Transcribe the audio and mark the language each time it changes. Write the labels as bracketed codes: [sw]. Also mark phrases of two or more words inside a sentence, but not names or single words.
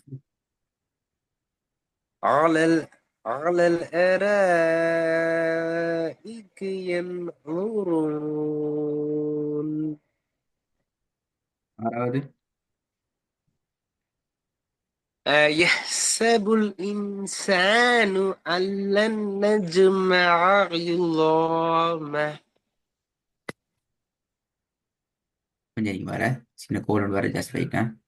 [ar] على على الأرائك ينظرون. [ta] ஆறாவது. [ar] أيحسب الإنسان أن لن نجمع عظامه. [ta] கொஞ்சம் நீ வர சின்ன கோடு வர ஜாஸ்தி ரைட்டா.